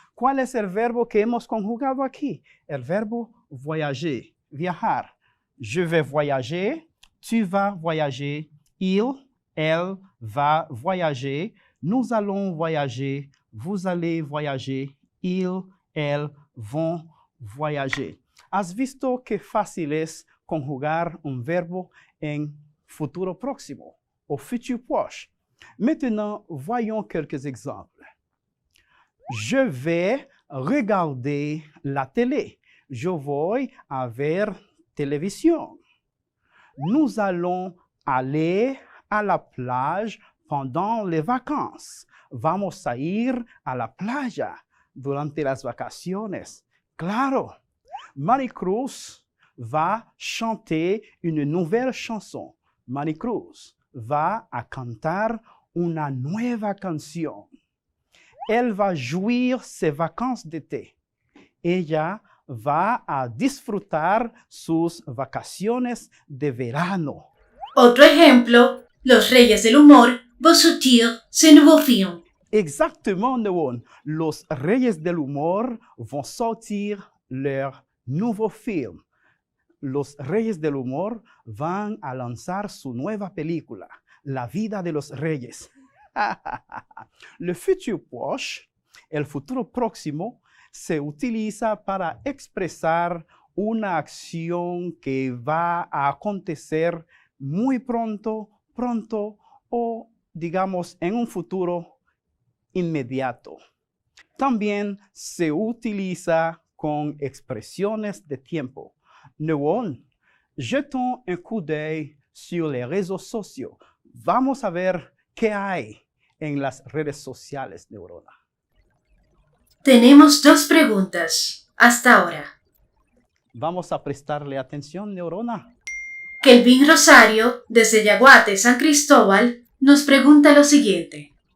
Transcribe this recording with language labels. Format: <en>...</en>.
<es>¿Cuál es el verbo que hemos conjugado aquí? El verbo voyager, viajar.</es> <fr>Je vais voyager, tu vas voyager, il, elle va voyager, nous allons voyager, vous allez voyager, ils, elles vont voyager.</fr> <es>¿Has visto qué fácil es conjugar un verbo en futuro próximo,</es> <fr>au futur proche? Maintenant, voyons quelques exemples. Je vais regarder la télé.</fr> <es>Je voy a ver televisión.</es> <fr>Nous allons aller à la plage pendant les vacances.</fr> <es>Vamos a ir a la playa durante las vacaciones.</es> <fr>Claro, Maricruz va chanter une nouvelle chanson.</fr> <es>Maricruz va a cantar una nueva canción.</es> <fr>Elle va jouir ses vacances d'été.</fr> <es>Ella va a disfrutar sus vacaciones de verano. Otro ejemplo,</es> <fr>Los Reyes del Humor vont sortir ce nouveau film. Exactement, Néon. Los Reyes del Humor vont sortir leur nouveau film.</fr> <es>Los Reyes del Humor van a lanzar su nueva película, La vida de los Reyes.</es> <fr>Le futur proche,</fr> <es>el futuro próximo, se utiliza para expresar una acción que va a acontecer muy pronto o digamos en un futuro inmediato. También se utiliza con expresiones de tiempo.</es> <fr>Néon, jetons un coup d'œil sur les réseaux sociaux.</fr> <es>Vamos a ver qué hay en las redes sociales, Neurona. Tenemos 2 preguntas hasta ahora. Vamos a prestarle atención, Neurona. Kelvin Rosario, desde Yaguate, San Cristóbal, nos pregunta lo siguiente.</es>